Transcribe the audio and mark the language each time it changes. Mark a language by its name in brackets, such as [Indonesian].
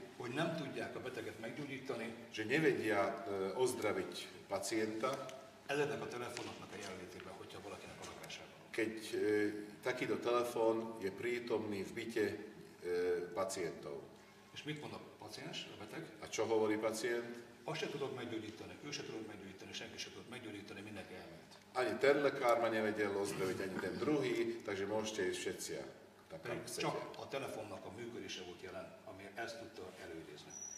[Hungarian] hogy nem tudják a beteget meggyógyítani, [Slovak] že nevedia ozdraviť pacienta, [Hungarian] ezeknek a telefonoknak a jelenlétében, hogyha valakinek a lakásában. [Slovak] Keď takýto telefón je prítomný v byte pacientov. [Hungarian] És mit mond a paciens, a beteg? [Slovak] A čo hovorí pacient? [Hungarian] Azt se tudod meggyógyítani, ő se tudod meggyógyítani, senki se tudod meggyógyítani, mindenki elment. [Slovak] Ani ten lekár ma nevedel ozdraviť, ani ten druhý, takže môžete ísť všetci. [Hungarian] Pedig csak a telefonnak a működése volt jelen, ami ezt tudta előidézni.